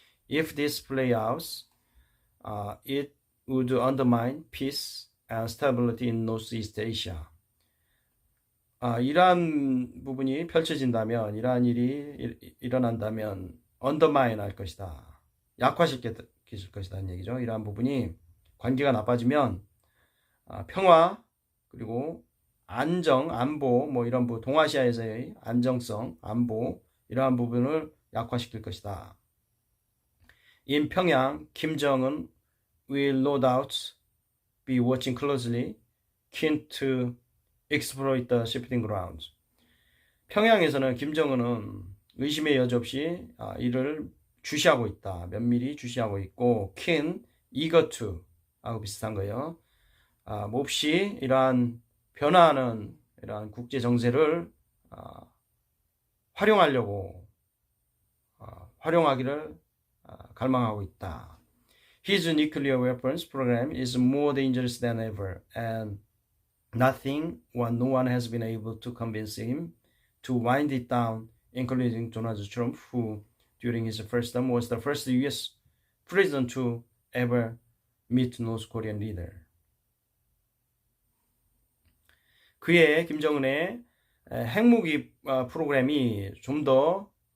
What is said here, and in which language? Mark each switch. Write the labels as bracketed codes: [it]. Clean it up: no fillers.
[en] If this play out, it would undermine peace and stability in Northeast Asia. [ko] 이러한 부분이 펼쳐진다면, 이러한 일이 일어난다면 undermine 할 것이다. 약화시킬 것이라는 얘기죠. 이러한 부분이 관계가 나빠지면 평화 그리고 안정, 안보 이런 동아시아에서의 안정성, 안보 이러한 부분을 약화시킬 것이다. [en] In 평양, Kim Jong-un will no doubt be watching closely, keen to exploit the shifting grounds. [ko] 평양에서는 김정은은 의심의 여지 없이 이를 주시하고 있다. 면밀히 주시하고 있고 [en] keen, eager to [ko] 하고 비슷한 거예요. 몹시 이러한 변화하는 이러한 국제 정세를 활용하기를 갈망하고 있다. [en] His nuclear weapons program is more dangerous than ever, and no one has been able to convince him to wind it down, including Donald Trump, who during his first term was the first U.S. president to ever meet North Korean leader. [ko] 김정은의 핵무기 프로그램이 좀 더